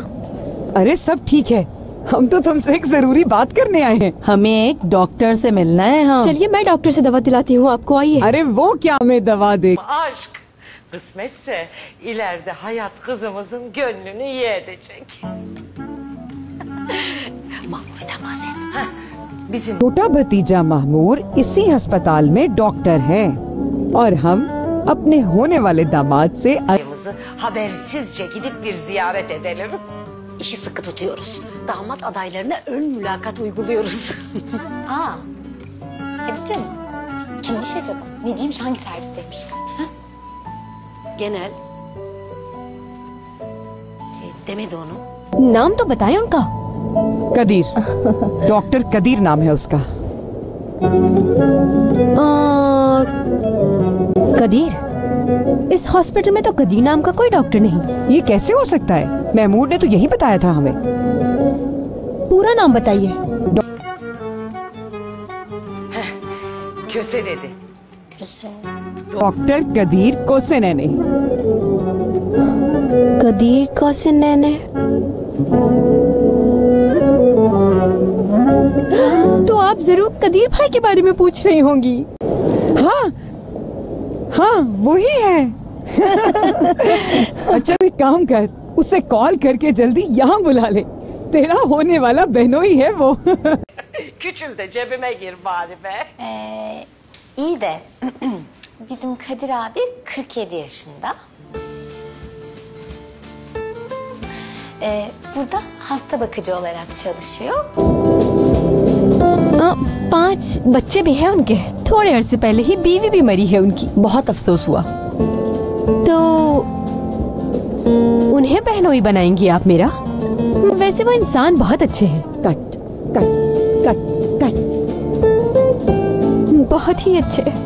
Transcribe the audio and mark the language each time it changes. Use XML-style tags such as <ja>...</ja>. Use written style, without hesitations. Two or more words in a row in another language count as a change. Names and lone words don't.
<hi>अरे सब ठीक है, हम तो तुमसे एक जरूरी बात करने आए हैं। हमें एक डॉक्टर से मिलना है। हम चलिए मैं डॉक्टर से दवा दिलाती हूँ आपको, आइए। अरे वो क्या हमें दवा दे।</hi> <tr>Aşk kısmetse ileride hayat kızımızın gönlünü iyi edecek. Mahmure'den bahset. Bizim</tr> <hi>छोटा भतीजा महमूर इसी अस्पताल में डॉक्टर है और हम अपने होने वाले दामाद से</hi> <tr>ayımızı habersizce gidip bir ziyaret edelim. İşi sıkı tutuyoruz. Damat adaylarına ön mülakat uyguluyoruz. Aa, Hatice mi? Kimmiş acaba? Neciymiş, hangi servisteymiş? Ha? Genel. Demedi onu.</tr> <hi>नाम तो बताएं उनका। कदीर, डॉक्टर कदीर नाम है उसका। कदीर? इस हॉस्पिटल में तो कदीर नाम का कोई डॉक्टर नहीं। ये कैसे हो सकता है? महमूद ने तो यही बताया था हमें। पूरा नाम बताइए।</hi> <tr>Köse dedi. Köse.</tr> <hi>डॉक्टर कदीर कोसेनैने। कदीर कोसेनैने। तो आप जरूर कदीर भाई के बारे में पूछ रही होंगी। हाँ हाँ वही है। अच्छा एक काम कर, उससे कॉल करके जल्दी यहाँ बुला ले, तेरा होने वाला बहनोई है वो।</hi> <tr>Küçül de cebime gir bari be. İyi de bizim Kadir abi 47 yaşında. Burada hasta bakıcı olarak çalışıyor.</tr> <hi>5 बच्चे भी हैं उनके। थोड़े अरसे पहले ही बीवी भी मरी है उनकी, बहुत अफसोस हुआ। तो उन्हें बहनोई बनाएंगी आप मेरा? वैसे वो इंसान बहुत अच्छे हैं। कट कट कट कट, बहुत ही अच्छे।</hi>